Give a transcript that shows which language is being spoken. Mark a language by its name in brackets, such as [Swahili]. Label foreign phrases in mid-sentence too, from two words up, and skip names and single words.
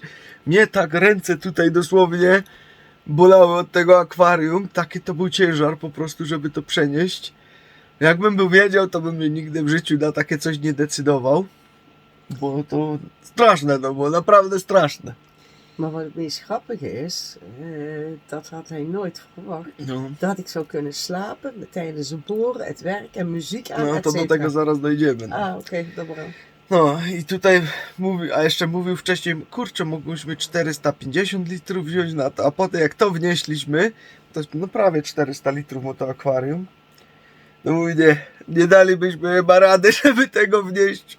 [Polish] Mnie tak ręce tutaj dosłownie bolały od tego akwarium. Taki to był ciężar po prostu, żeby to przenieść. Jakbym był wiedział, to bym mnie nigdy w życiu na takie coś nie decydował. Bo to straszne, no było naprawdę straszne. [Dutch] Maar wat het meest grappige is, dat had hij nooit verwacht. [Polish] No, [Dutch] Dat ik zou kunnen slapen tijdens het boren, het werk en muziek aan, [Polish] no [Dutch] et [Polish] to do [Dutch] cetera. [Polish] tego zaraz dojdziemy. No. Okej, dobra. No i tutaj mówił, a jeszcze mówił wcześniej, kurczę, mogliśmy 450 litrów wziąć na to, a potem jak to wnieśliśmy, to no prawie 400 litrów ma to akwarium. No mówi, nie dalibyśmy chyba rady, żeby tego wnieść.